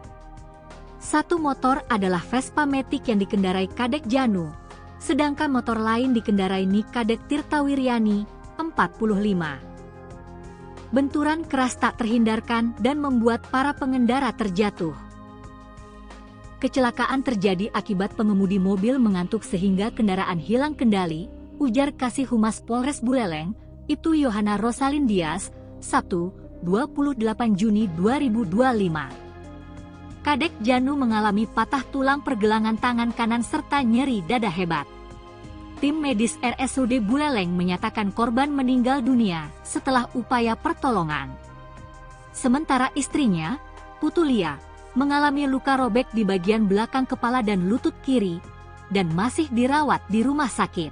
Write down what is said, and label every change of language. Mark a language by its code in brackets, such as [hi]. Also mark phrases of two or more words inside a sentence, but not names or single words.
[id] Satu motor adalah Vespa Matic yang dikendarai Kadek Janu, sedangkan motor lain dikendarai Nikadek Tirta Wiryani, 45. Benturan keras tak terhindarkan dan membuat para pengendara terjatuh. Kecelakaan terjadi akibat pengemudi mobil mengantuk sehingga kendaraan hilang kendali, ujar Kasih Humas Polres Buleleng, Ibtu Yohana Rosalindias, Sabtu, 28 Juni 2025. Kadek Janu mengalami patah tulang pergelangan tangan kanan serta nyeri dada hebat. Tim medis RSUD Buleleng menyatakan korban meninggal dunia setelah upaya pertolongan. Sementara istrinya, Putulia, mengalami luka robek di bagian belakang kepala dan lutut kiri, dan masih dirawat di rumah sakit.